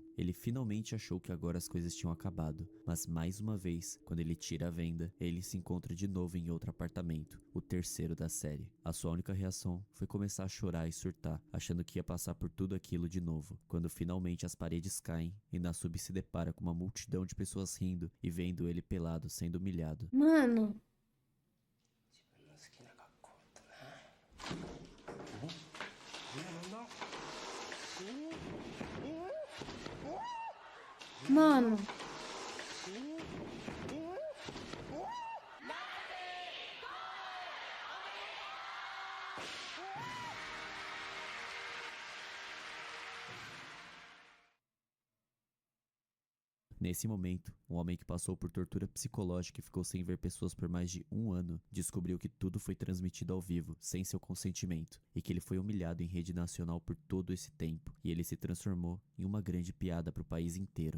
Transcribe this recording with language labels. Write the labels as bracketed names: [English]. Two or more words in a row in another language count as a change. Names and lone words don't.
[Portuguese] Ele finalmente achou que agora as coisas tinham acabado, mas mais uma vez, quando ele tira a venda, ele se encontra de novo em outro apartamento, o terceiro da série. A sua única reação foi começar a chorar e surtar, achando que ia passar por tudo aquilo de novo, quando finalmente as paredes caem e Nasub se depara com uma multidão de pessoas rindo e vendo ele pelado sendo humilhado. Mano, [Japanese] 自分の好きな格好だったな。なんだ？ [Portuguese] mano. Nesse momento, um homem que passou por tortura psicológica e ficou sem ver pessoas por mais de um ano, descobriu que tudo foi transmitido ao vivo, sem seu consentimento, e que ele foi humilhado em rede nacional por todo esse tempo, e ele se transformou em uma grande piada para o país inteiro.